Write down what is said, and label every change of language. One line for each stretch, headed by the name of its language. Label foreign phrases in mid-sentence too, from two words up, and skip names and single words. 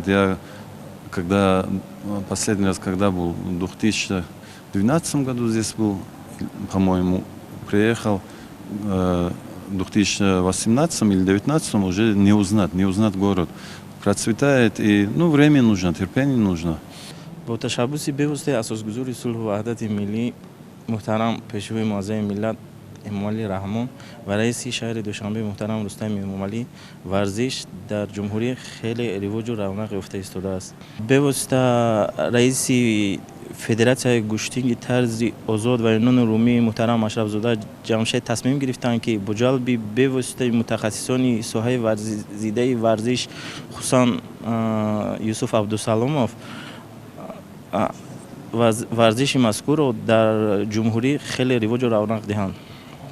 Russian: Я последний раз, когда был в 2012 году здесь был, по-моему, приехал, в 2018 или 2019 уже не узнать город. Процветает, и время нужно, терпение нужно.
Persian: با تشبثی به‌واسطه اساسگذاری صلح و وحدت ملی محترم پیشوای معظم ملت امامعلی رحمان و رئیس شهر دوشنبه محترم رستم امامعلی، ورزش در جمهوری خیلی رواج و رونق یافته ایستاده است. به واسطه رئیس فدراسیای گوشتینگ طرز آزاد و یونان رومی محترم اشرفزاده جمشید تصمیم گرفتند که با جلب به واسطه متخصصان ساحه ورزیده ورزش، خصوصا یوسف عبدالسلاموف، ورزش مذکور را در جمهوری خیلی رواج و رونق دهند.